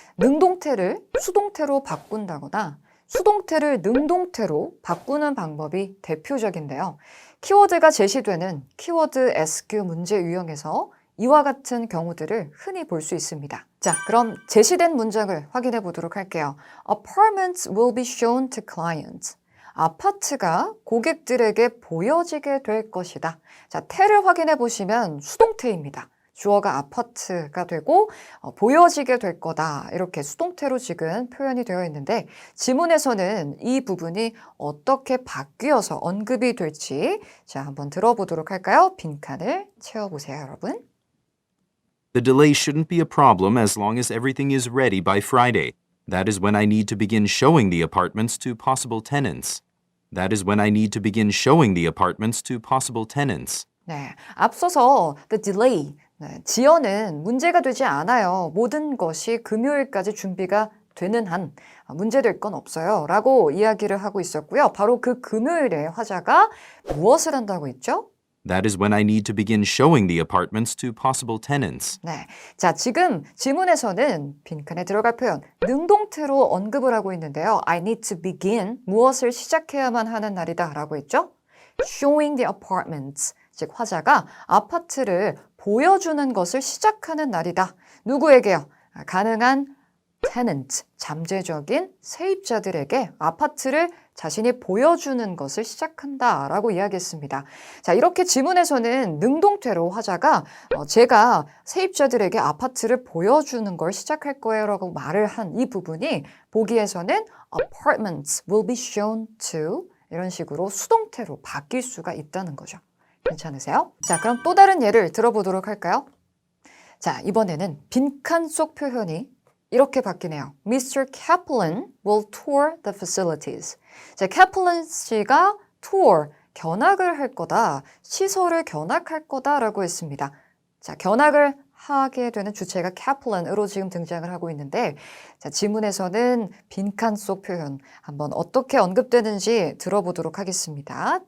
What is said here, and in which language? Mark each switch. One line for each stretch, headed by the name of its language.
Korean: 능동태를 수동태로 바꾼다거나 수동태를 능동태로 바꾸는 방법이 대표적인데요. 키워드가 제시되는 키워드 SQ 문제 유형에서 이와 같은 경우들을 흔히 볼 수 있습니다. 자, 그럼 제시된 문장을 확인해 보도록 할게요.
English: Apartments will be shown to clients.
Korean: 아파트가 고객들에게 보여지게 될 것이다. 자, 태를 확인해 보시면 수동태입니다. 주어가 아파트가 되고 보여지게 될 거다. 이렇게 수동태로 지금 표현이 되어 있는데 지문에서는 이 부분이 어떻게 바뀌어서 언급이 될지 자, 한번 들어보도록 할까요? 빈칸을 채워보세요, 여러분.
English: The delay shouldn't be a problem as long as everything is ready by Friday. That is when I need to begin showing the apartments to possible tenants. That is when I need to begin showing the apartments to possible tenants.
Korean: 네, 앞서서
English: the delay,
Korean: 지연은 문제가 되지 않아요. 모든 것이 금요일까지 준비가 되는 한 문제될 건 없어요. 라고 이야기를 하고 있었고요. 바로 그 금요일에 화자가 무엇을 한다고 했죠?
English: That is when I need to begin showing the apartments to possible tenants.
Korean: 네, 자, 지금 지문에서는 빈칸에 들어갈 표현 능동태로 언급을 하고 있는데요.
English: I need to begin,
Korean: 무엇을 시작해야만 하는 날이다 라고 했죠?
English: Showing the apartments,
Korean: 즉 화자가 아파트를 보여주는 것을 시작하는 날이다. 누구에게요? 가능한 tenant, 잠재적인 세입자들에게 아파트를 자신이 보여주는 것을 시작한다라고 이야기했습니다. 자, 이렇게 지문에서는 능동태로 화자가 제가 세입자들에게 아파트를 보여주는 걸 시작할 거예요 라고 말을 한 이 부분이 보기에서는
English: apartments will be shown to
Korean: 이런 식으로 수동태로 바뀔 수가 있다는 거죠. 괜찮으세요? 자, 그럼 또 다른 예를 들어보도록 할까요? 자, 이번에는 빈칸 속 표현이 이렇게 바뀌네요.
English: Mr. Kaplan will tour the facilities.
Korean: 자, Kaplan 씨가 tour, 견학을 할 거다, 시설을 견학할 거다라고 했습니다. 자, 견학을 하게 되는 주체가 Kaplan으로 지금 등장을 하고 있는데, 자, 지문에서는 빈칸 속 표현 한번 어떻게 언급되는지 들어보도록 하겠습니다.